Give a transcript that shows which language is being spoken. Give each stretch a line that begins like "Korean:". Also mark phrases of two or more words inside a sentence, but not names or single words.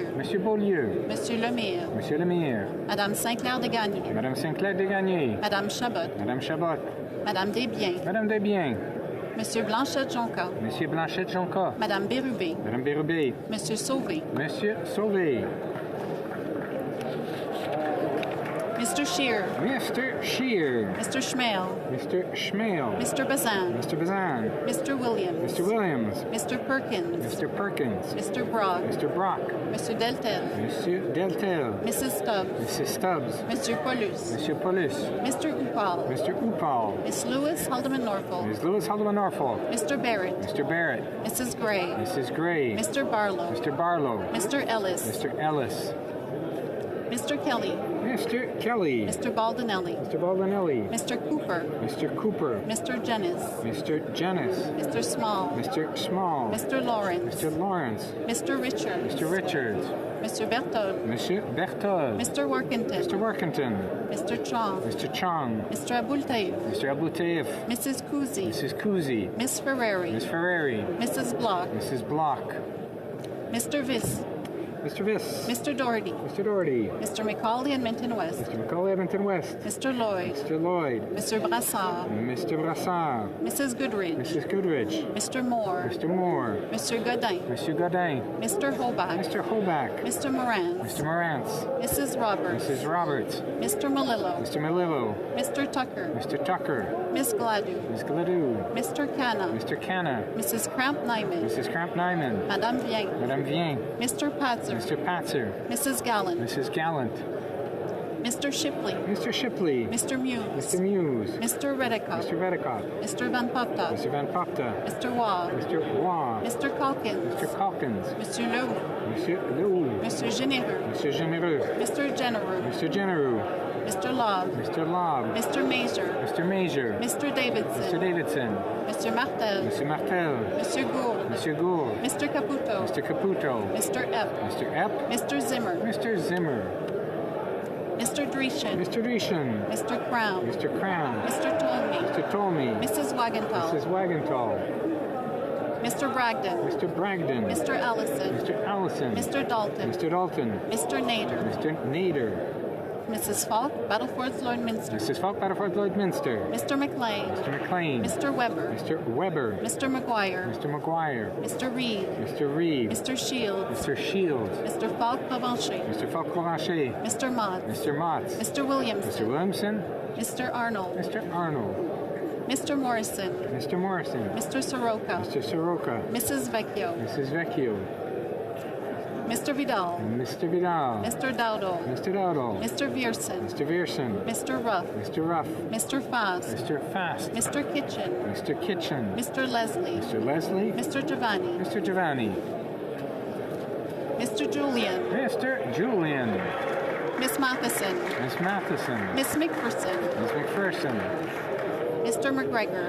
French: Monsieur Beaulieu. Monsieur Lemire. Monsieur Lemire. Madame Saint-Clair-de-Gagné. Madame Saint-Clair-de-Gagné. Madame Chabot. Madame Chabot. Madame Desbiens. Madame Desbiens. Monsieur Blanchet-Jonca. Monsieur Blanchet-Jonca. Madame Bérubé. Madame Bérubé. Monsieur Sauvé. Monsieur Sauvé.
English: Mr. Scheer. Mr. Scheer. Mr. Schmale. Mr. Schmale. Mr. Bazin. Mr. Bazin. Mr. Williams. Mr. Williams. Mr. Perkins. Mr. Perkins. Mr. Brock. Mr. Brock.
French: Monsieur Deltel. Monsieur Deltel.
English: Mrs. Stubbs. Mrs. Stubbs.
French: Monsieur Paulus. Monsieur Paulus.
English: Mr. Upal. Mr. Upal. Miss Lewis Haldeman Norfolk. Ms. Lewis Haldeman Norfolk. Mr. Barrett. Mr. Barrett. Mrs. Gray. Mrs. Gray. Mr. Barlow. Mr. Barlow. Mr. Ellis. Mr. Ellis. Mr. Kelly. Mr. Kelly. Mr. Baldinelli. Mr. Baldinelli. Mr. Cooper. Mr. Cooper. Mr. Jennis. Mr. Jennis. Mr. Small. Mr. Small. Mr. Lawrence. Mr. Lawrence. Mr. Richards. Mr. Richards. Mr. Berthold.
French: Monsieur Berthold.
English: Mr. Workington. Mr. Workington. Mr. Chong. Mr. Chong. Mr. Abultaif. Mr. Abouteif. Mrs. Cousy. Mrs. Cousy. Miss Ferrari. Miss Ferrari. Mrs. Block. Mrs. Block. Mr. Viss. Mr. Viss. Mr. Doherty. Mr. Doherty. Mr. McCauley and Minton West. Mr. McCauley Edmonton West. Mr. Lloyd. Mr. Lloyd. Mr. Brassard. Mr. Brassard. Mrs. Goodrich. Mrs. Goodrich. Mr. Moore. Mr. Moore. Mr. Godin.
French: Monsieur Godin.
English: Mr. Holbach. Mr. Holbach. Mr. Morantz. Mr. Morantz. Mrs. Roberts. Mrs. Roberts. Mr. Malillo. Mr. Malillo. Mr. Tucker. Mr. Tucker. Miss Gladue. Miss Gladue. Mr. Canna. Mr. Canna. Mrs. Cramp-Nyman. Mrs. Cramp-Nyman.
French: Madame Vien. Madame Vien.
English: Mr. Patzer. Mr. Patzer. Mrs. Gallant. Mrs. Gallant. Mr. Shipley. Mr. Shipley. Mr. Muse. Mr. Muse. Mr. Redicott. Mr. Redicott. Mr. Van Popta. Mr. Van Popta. Mr. Waugh. Mr. Waugh. Mr. Calkins. Mr. Calkins.
French: Monsieur Leroux. Monsieur Leroux. Monsieur Généreux. Monsieur Généreux.
English: Mr. Genereux. Mr. Genereux. Mr. Lobb. Mr. Lobb. Mr. Major. Mr. Major. Mr. Davidson. Mr. Davidson. Mr. Martel.
French: Monsieur Martel. Monsieur Gould. Monsieur Gould.
English: Mr. Caputo. Mr. Caputo. Mr. Epp. Mr. Epp. Mr. Zimmer. Mr. Zimmer. Mr. Dreeshen. Mr. Dreeshen. Mr. Crown. Mr. Crown. Mr. Tolmie. Mr. Tolmie. Mrs. Wagenthal. Mrs. Wagenthal. Mr. Bragdon. Mr. Bragdon. Mr. Allison. Mr. Allison. Mr. Dalton. Mr. Dalton. Mr. Nader. Mr. Nader. Mrs. Falk, Battleforth Lloydminster. Mrs. Falk, Battleford Lloydminster. Mr. McLean. Mr. McLean. Mr. Weber. Mr. Weber. Mr. McGuire. Mr. McGuire. Mr. Reed. Mr. Reed. Mr. Shields. Mr. Shields. Mr. Falk Provencher. Mr. Falk Provencher. Mr. Mott. Mr. Motts. Mr. Williamson. Mr. Williamson. Mr. Arnold. Mr. Arnold. Mr. Morrison. Mr. Morrison. Mr. Soroka. Mr. Soroka. Mrs. Vecchio. Mrs. Vecchio. Mr. Vidal. Mr. Vidal. Mr. Dowdle. Mr. Dowdle. Mr. Vierson. Mr. Vierson. Mr. Ruff. Mr. Ruff. Mr. Fast. Mr. Fast. Mr. Kitchen. Mr. Kitchen. Mr. Leslie. Mr. Leslie. Mr. Giovanni. Mr. Giovanni. Mr. Julian. Mr. Julian. Miss Matheson. Miss Matheson. Miss McPherson. Miss McPherson. Mr. McGregor.